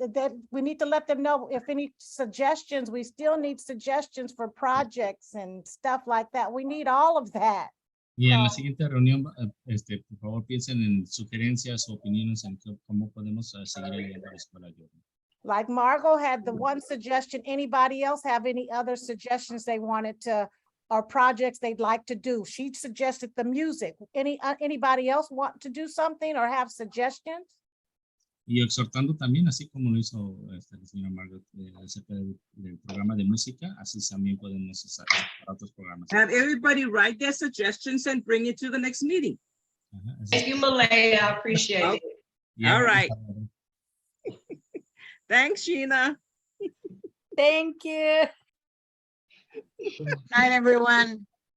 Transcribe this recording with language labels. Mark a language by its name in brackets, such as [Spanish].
[English] That we need to let them know if any suggestions, we still need suggestions for projects and stuff like that. We need all of that. [Spanish] Y en la siguiente reunión, por favor, piensen en sugerencias o opiniones en cómo podemos seguir ayudando a la escuela. [English] Like Margot had the one suggestion. Anybody else have any other suggestions they wanted to, or projects they'd like to do? She suggested the music. Anybody else want to do something or have suggestions? [Spanish] Y exhortando también, así como lo hizo la señora Margaret acerca del programa de música, así también podemos usar para otros programas. [English] Have everybody write their suggestions and bring it to the next meeting. Thank you, Malay. I appreciate it. Yeah. All right. Thanks, Sheena. Thank you. Night, everyone.